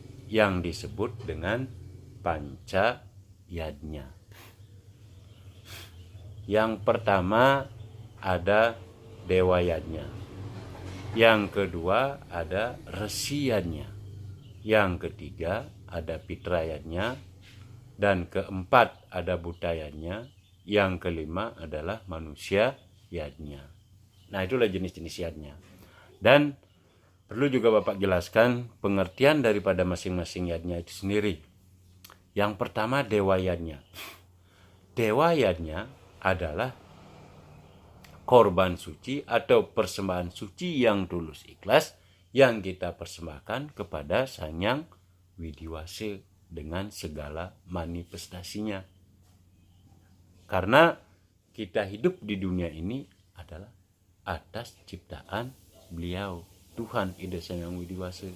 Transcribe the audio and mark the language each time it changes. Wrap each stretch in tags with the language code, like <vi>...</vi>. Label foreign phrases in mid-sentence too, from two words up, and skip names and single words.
<id>yang disebut dengan panca yadnya. Yang pertama ada dewa yadnya. Yang kedua ada resi yadnya. Yang ketiga ada pitra yadnya. Dan keempat ada buta yadnya. Yang kelima adalah manusia yadnya. Nah, itulah jenis-jenis yadnya. Dan perlu juga Bapak jelaskan pengertian daripada masing-masing yadnya itu sendiri. Yang pertama dewa yadnya. Dewa yadnya adalah korban suci atau persembahan suci yang tulus ikhlas yang kita persembahkan kepada Sang Hyang Widiwasa dengan segala manifestasinya. Karena kita hidup di dunia ini adalah atas ciptaan beliau, Tuhan Ida Sang Hyang Widiwasa.</id>